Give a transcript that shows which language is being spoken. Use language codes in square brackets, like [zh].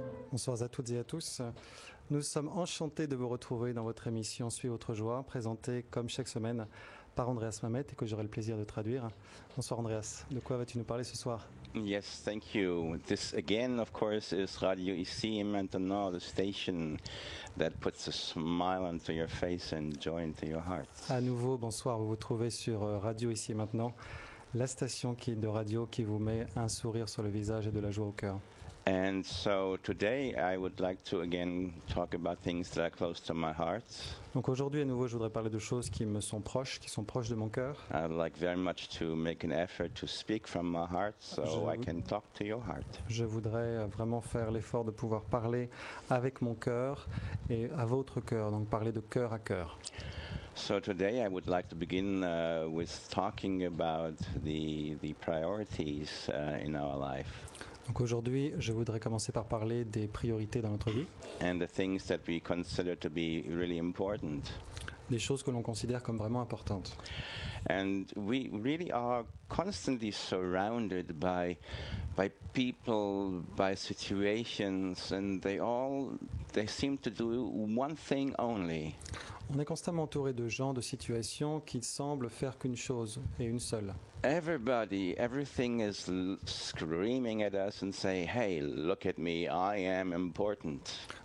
[fr] Bonsoir à toutes et à tous. Nous sommes enchantés de vous retrouver dans votre émission Suis votre joie, présentée comme chaque semaine par Andreas Mamet et que j'aurai le plaisir de traduire. Bonsoir Andreas, de quoi vas-tu nous parler ce soir? [en] Yes, thank you. This again, of course, is Radio Ici et Maintenant, the station that puts a smile onto your face and joy into your heart. [fr] À nouveau, bonsoir, vous vous trouvez sur Radio Ici et Maintenant, la station de radio qui vous met un sourire sur le visage et de la joie au cœur. [en] And so today I would like to again talk about things that are close to my heart. [fr] Donc aujourd'hui à nouveau je voudrais parler de choses qui me sont proches, qui sont proches de mon cœur. [en] I'd like very much to make an effort to speak from my heart so I can talk to your heart. [fr] Je voudrais vraiment faire l'effort de pouvoir parler avec mon cœur et à votre cœur, donc parler de cœur à cœur. [en] So today I would like to begin with talking about the priorities in our life. [fr] Donc aujourd'hui, je voudrais commencer par parler des priorités dans notre vie. [en] And the things that we consider to be really important. [fr] Des choses que l'on considère comme vraiment importantes. [en] And we really are constantly surrounded by people, by situations, and they seem to do one thing only. [fr] On est constamment entouré de gens, de situations qui semblent faire qu'une chose et une seule. [en] Everything is screaming at us and say, "Hey, look at me, I am important."